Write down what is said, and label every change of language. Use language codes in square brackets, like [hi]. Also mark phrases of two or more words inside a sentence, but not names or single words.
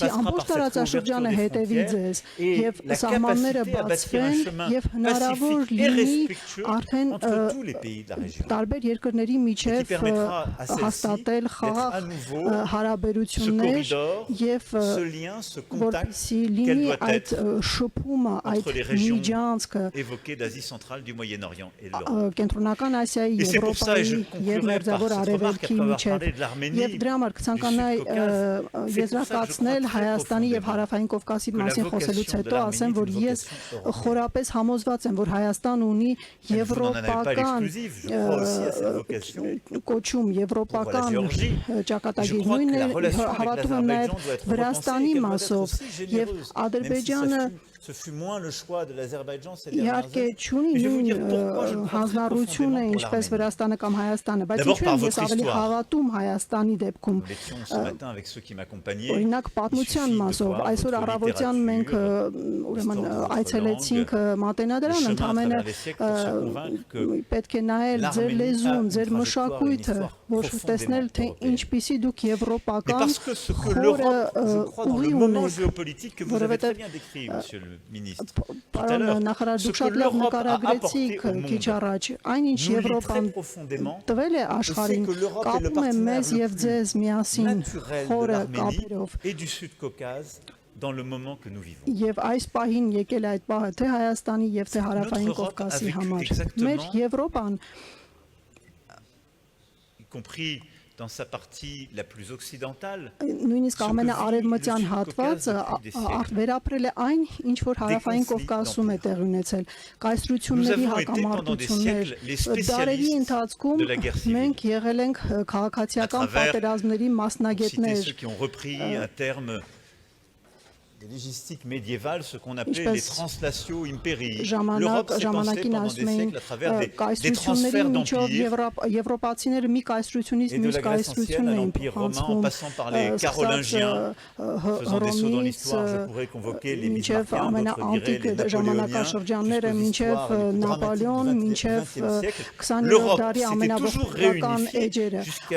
[fr] Qui passera [hy] ամբողջ [fr] par cette [hy] տարածաշրջանը [fr] ouverture des [hy] հետևի [fr] frontières [hy] ձեզ [fr] et [hy] եւ [fr] la [hy] սահմանները [fr] capacité à bâtir un [hy] բացվեն [fr] chemin [hy] եւ հնարավոր [fr] pacifique et [hy] լինի [fr] respectueux [hy] արդեն [fr] entre tous les pays de la région. [hy] տարբեր երկրների [fr] Et qui [hy] միջև [fr] permettra à celle-ci [hy] հաստատել [fr] d'être [hy] խաղաղ [fr] à nouveau [hy] հարաբերություններ [fr] ce corridor, [hy] եւ [fr] ce lien, ce contact [hy] որպեսզի [fr] quel [hy] լինի [fr] doit [hy] այդ [fr] être [hy] շփումը, այդ [fr] entre les régions [hy] միջանցքը [fr] évoquées d'Asie centrale, du Moyen-Orient et de l'Europe. [hy] Կենտրոնական Ասիայի, [fr] Et c'est pour ça, et je [hy] Եվրոպայի եւ [fr] conclurai par [hy] Մերձավոր [fr] cette remarque [hy] Արևելքի [fr] après avoir [hy] միջև [fr] parlé de l'Arménie, [hy] եւ դրա համար կցանկանայի եզրակացնել Հայաստանի եւ Հարավային Կովկասի մասին խոսելուց հետո ասեմ, որ ես խորապես համոզված եմ, որ Հայաստան ունի եվրոպական կոչում, եվրոպական ճակատագիր, նույնը հավատում եմ նաեւ Վրաստանի մասով եւ Ադրբեջանը [fr] Ce fut moins le choix de l'Azerbaïdjan ces [hy] Իհարկե [fr] dernières années. [hy] չունի նույն հանձնառությունը ինչպես Վրաստանը կամ Հայաստանը, բայց ինչու եմ ես ավելի հավատում Հայաստանի դեպքում։ [fr] Nous l'étions ce matin avec ceux qui m'accompagnaient. [hy] Օրինակ պատմության մասով այսօր առավոտյան մենք ուրեմն այցելեցինք Մատենադարան, ընդամենը պետք է նայել ձեր լեզուն, ձեր մշակույթը, որ տեսնել թե ինչպիսի դուք եվրոպական [fr] Parce que ce que l'Europe, je crois, dans le moment géopolitique que vous avez [hy] որովհետև [fr] très bien décrit, monsieur le ministre, tout à [hy] Պարոն [fr] l'heure, [hy] նախարար, [fr] ce [hy] դուք [fr] que [hy] շատ լավ [fr] l'Europe a [hy] նկարագրեցիք [fr] apporté au [hy] քիչ [fr] monde, [hy] առաջ, այնինչ [fr] nous lie [hy] Եվրոպան [fr] très profondément, [hy] տվել է աշխարհին, [fr] que l'Europe est le [hy] կապում է մեզ [fr] partenaire [hy] եւ [fr] le [hy] ձեզ միասին [fr] naturel de [hy] խորը [fr] l'Arménie [hy] կապերով։ [fr] et du Sud-Caucase dans le moment que nous vivons. [hy] Եվ այս պահին եկել է այդ պահը թե Հայաստանի եւ թե Հարավային [fr] Notre Europe [hy] Կովկասի [fr] a vécu [hy] համար։ [fr] exactement- [hy] Մեր Եվրոպան, [fr] Y compris dans sa partie la plus occidentale, [hy] նույնիսկ ամենաարևմտյան հատվածը վերապրել է այն, ինչ որ Հարավային Կովկասում է տեղի ունեցել։ Կայսրությունների հակամարտություններ, դարերի ընթացքում մենք եղել ենք քաղաքացիական պատերազմների [fr] pour citer [hy] մասնագետներ։ [fr] ceux qui ont repris un terme des légistiques médiévales, ce qu'on appelait les [la] translatio imperii. [fr] L'Europe s'est pensée pendant des siècles à travers des transferts d'empire, [hy] Եվրոպացիները մի կայսրությունից [fr] et de [hy] մյուս [fr] la Grèce [hy] կայսրություն [fr] ancienne à [hy] էին [fr] l'Empire romain, en [hy] փոխանցվում, [fr] passant par les Carolingiens, faisant des sauts dans l'histoire, je pourrais convoquer les [hy] մինչև [fr] Bismarckiens, d'autres [hy] ամենաանտիկ [fr] diraient les [hy] ժամանակաշրջանները, [fr] Napoléoniens, [hy] մինչև [fr] jusqu'aux histoires les plus [hy] Նապոլեոն, [fr] dramatiques [hy] մինչև [fr] du XXe siècle. [hy] 20-րդ [fr] L'Europe [hy] դարի [fr] s'était toujours [hy] ամենաողբական [fr] réunifiée [hy] էջերը, [fr] jusqu'à